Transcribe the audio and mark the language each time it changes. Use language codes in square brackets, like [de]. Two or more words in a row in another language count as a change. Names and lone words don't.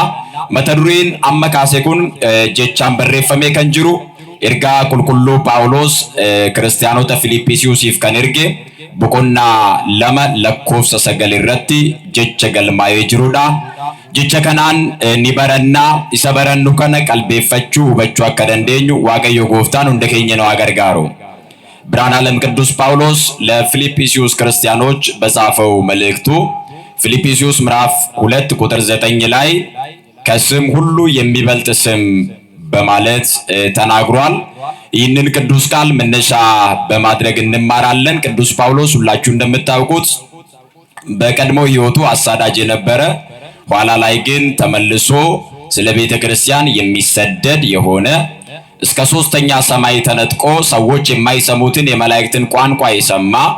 [om] Mata dureen amma kaase kun jechaan barreeffamee kan jiru ergaa qulqulluu Phaawulos kiristaanota Filiphisiisiif kan erge boqonnaa 2 lakkoofsa 9 irratti jecha galmaa'ee jirudha. Jecha kanaan ni barannaa, isa barannu kana qalbeeffachuu hubachuu akka dandeenyu Waaqayyo gooftaan hunda keenya [am] ነው አገርጋሩ። ብርሃነ ዓለም ቅዱስ ጳውሎስ ለፊልጵስዩስ ክርስቲያኖች በጻፈው መልእክቱ ፊልጵስዩስ ምዕራፍ 2 ቁጥር 9 ላይ ከስም ሁሉ የሚበልጥ ስም በማለት ተናግሯል። ይህንን ቅዱስ ቃል መነሻ በማድረግ እንማራለን። ቅዱስ ጳውሎስ ሁላችሁ እንደምታውቁት በቀድሞ ሕይወቱ አሳዳጅ የነበረ ኋላ ላይ ግን ተመልሶ ስለ ቤተ ክርስቲያን የሚሰደድ የሆነ እስከ ሶስተኛ ሰማይ ተነጥቆ ሰዎች የማይሰሙትን የመላእክትን ቋንቋ የሰማ